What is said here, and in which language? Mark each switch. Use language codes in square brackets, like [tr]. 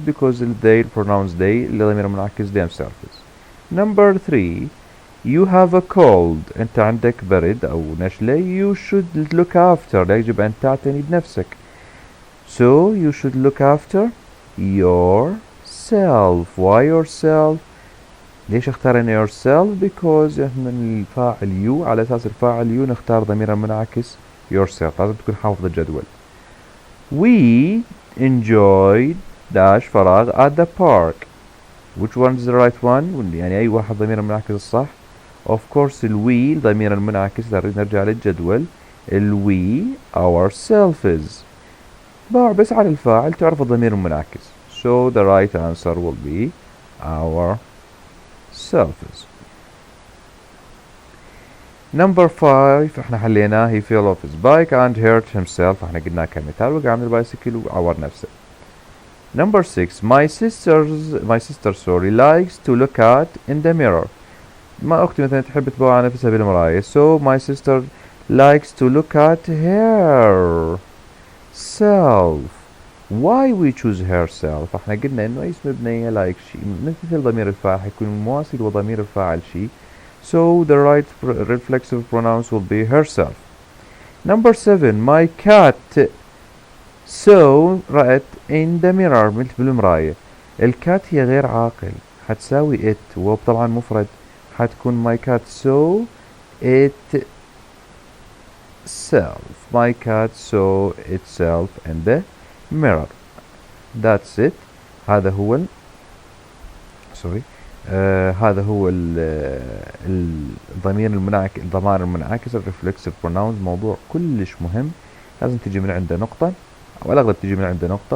[en] Because they pronouns they [ar] الضمير المنعكس [en] themselves. Number 3, you have a cold. [ar] أنت عندك برد أو نشلة. [en] You should look after. [ar] يجب أن تعتني بنفسك. [en] So you should look after yourself. Why yourself? [ar] ليش اختارنا yourself؟ Because احنا الفاعل you على أساس الفاعل you نختار ضمير المنعكس yourself. لازم تكون حافظ الجدول. [en] We enjoyed dash فراغ at the park. Which one is the right one؟ [ar] يعني أي واحد ضمير المنعكس الصح؟ [en] Of course [ar] الوي ضمير المنعكس. نرجع للجدول. الوي ourselves. بس على الفاعل تعرف الضمير المنعكس. [en] So the right answer will be ourselves. Number 5 [ar] احنا حليناه. [en] He fell off his bike and hurt himself. [ar] احنا قلناه كمثال. وقع من البايسكل وعور نفسه. [en] Number 6, my sister likes to look at in the mirror. [ar] ما أختي مثلا تحب تبص على نفسها بالمراية. [en] So my sister likes to look at herself. Why we choose herself؟ [ar] احنا قلنا انه اسم مبنية like شيء مثل ضمير الفاعل حيكون مواسي وضمير الفاعل شيء. [en] So the right reflexive pronouns will be herself. Number 7, my cat so رأت in the mirror [ar] مثل بالمراية. الكات هي غير عاقل حتساوي it وطبعا مفرد حتكون [en] my cat saw it self. My cat saw itself in the mirror. That's it. [ar] هذا هو هذا هو الضمائر المنعكسة reflexive pronouns. موضوع كلش مهم لازم تجي من عنده نقطة أو الأغلب تجي من عنده نقطة.